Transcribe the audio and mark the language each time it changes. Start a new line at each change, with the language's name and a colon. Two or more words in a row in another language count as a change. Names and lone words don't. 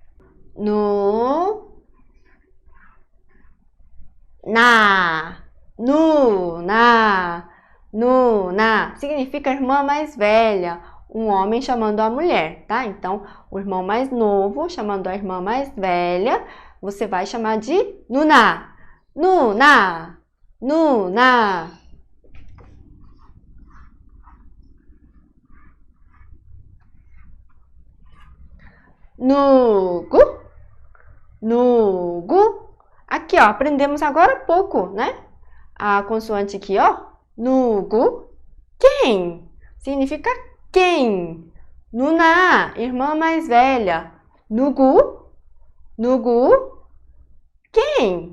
Portuguese: Nu, na, Nuna significa irmã mais velha, um homem chamando a mulher, tá? Então, o irmão mais novo chamando a irmã mais velha, você vai chamar de Nuna.
Korean: 누나, 누나. 누구, 누구.
Portuguese: Aqui, ó, aprendemos agora há pouco, né? A consoante aqui, ó. Nugu, quem? Significa quem? Nuna, irmã mais velha.
Korean: 누구, 누구,
Portuguese: quem?